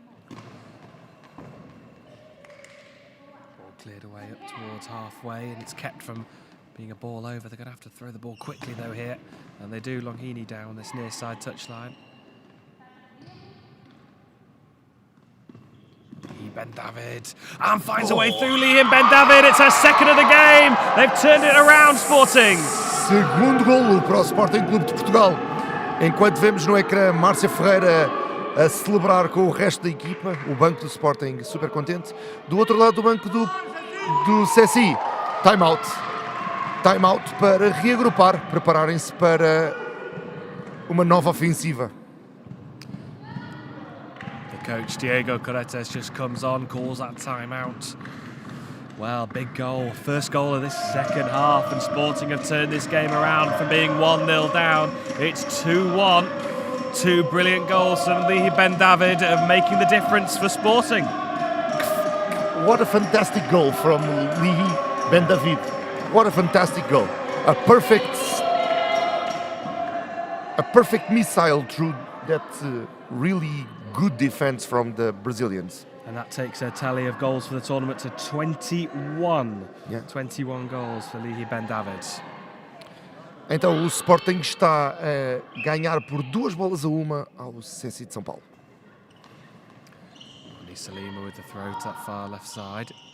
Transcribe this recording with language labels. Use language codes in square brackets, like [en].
[en] Ball cleared away up towards halfway, and it's kept from being a ball over. They're going to have to throw the ball quickly though here, and they do. Longhini down this near side touchline. Ben David, and finds a way through Lee and Ben David. It's her second of the game. They've turned it around, Sporting. [pt] Segundo golo para o Sporting Clube de Portugal. Enquanto vemos no ecrã Márcia Ferreira a celebrar com o resto da equipa, o banco do Sporting super contente. Do outro lado do banco do SESI, time out. Time out para reagrupar, prepararem-se para uma nova ofensiva. [en] Coach Diego Corretes just comes on, calls that timeout. Well, big goal. First goal of this second half, and Sporting have turned this game around from being 1-0 down. It's 2-1. Two brilliant goals from Lihi Ben David of making the difference for Sporting. What a fantastic goal from Lihi Ben David. What a fantastic goal. A perfect missile through that really good defense from the Brazilians. And that takes their tally of goals for the tournament to 21. Yeah. 21 goals for Lihi Ben David. [pt] Então o Sporting está a ganhar por 2-1 ao SESI de São Paulo. [en] Lisa Lima with the throw to that far left side.